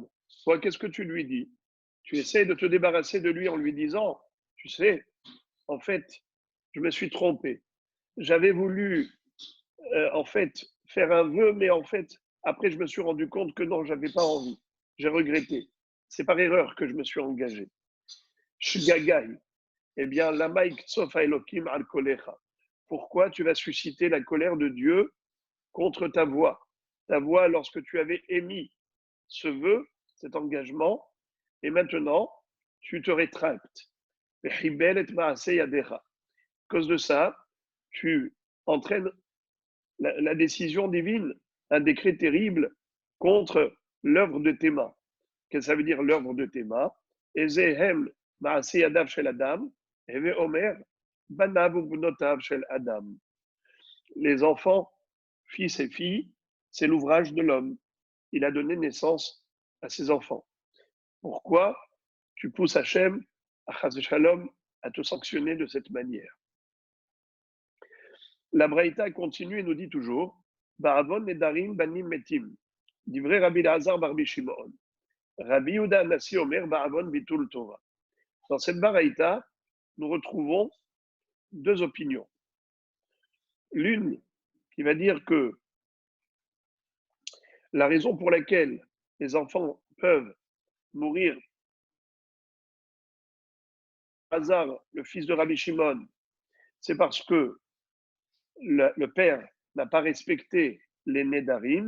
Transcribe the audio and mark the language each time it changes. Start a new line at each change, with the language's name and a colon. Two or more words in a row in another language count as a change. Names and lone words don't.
French: Toi, qu'est-ce que tu lui dis? Tu essaies de te débarrasser de lui en lui disant, tu sais, en fait, je me suis trompé. J'avais voulu, en fait, faire un vœu, mais en fait, après, je me suis rendu compte que non, j'avais pas envie. J'ai regretté. C'est par erreur que je me suis engagé. Shgagai. Eh bien,
Hebrew: למה יקצוף אלוהים על קולך.
French: Pourquoi tu vas susciter la colère de Dieu contre ta voix? Ta voix, lorsque tu avais émis ce vœu, cet engagement, et maintenant, tu te rétractes. À cause de ça, tu entraînes la décision divine, un décret terrible contre l'œuvre de tes mains. Qu'est-ce que ça veut dire l'œuvre de tes mains?
Hebrew: איזהו מעשה ידיו של אדם הוי אומר בניו ובנותיו של אדם.
French: Les enfants, fils et filles, c'est l'ouvrage de l'homme. Il a donné naissance à ses enfants. Pourquoi tu pousses Hachem, à Shalom, à te sanctionner de cette manière? La Braïta continue et nous dit toujours
Hebrew: בעוון נדרים בנים מתים. דברי רבי אלעזר בר שמעון רבי יהודה הנשיא אומר בעוון ביטול תורה.
French: Dans cette Braïta, nous retrouvons deux opinions. L'une qui va dire que la raison pour laquelle les enfants peuvent mourir, Hazar, le fils de Rabbi Shimon, c'est parce que le père n'a pas respecté les Nedarim.